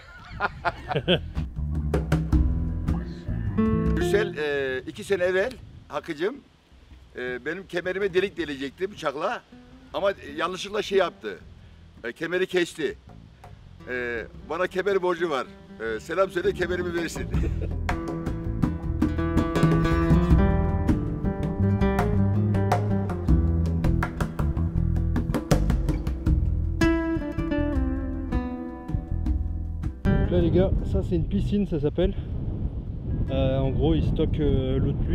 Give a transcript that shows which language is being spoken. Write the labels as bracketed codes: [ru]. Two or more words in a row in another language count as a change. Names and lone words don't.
[tr] Gürsel 2 sene evvel Hakkı'cığım benim kemerime delik delecekti bıçakla. Ama yanlışlıkla şey yaptı. Kemeri kesti. Bana kemer borcu var. Selam söyle, kemerimi versin. [fr] Là les gars, ça c'est une piscine, ça s'appelle. En gros ils stockent l'eau de pluie.